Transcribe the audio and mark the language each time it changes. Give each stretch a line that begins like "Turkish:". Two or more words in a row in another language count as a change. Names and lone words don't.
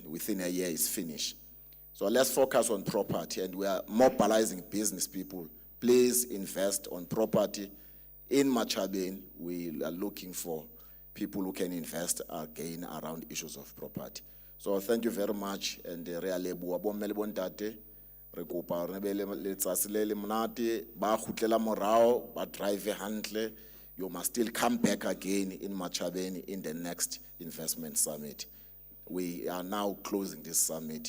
English: Within a year, it's finished. So let's focus on property, and we are mobilizing business people. Please invest on property in Matjhabeng, we are looking for people who can invest again around issues of property. So thank you very much, and
Southern Sotho: re a leboha bo mme le bo ntate. Re kopa re be le letsatsi le le monate, ba kgutlela morao, ba drive hantle.
English: You must still come back again in Matjhabeng in the next investment summit. We are now closing this summit.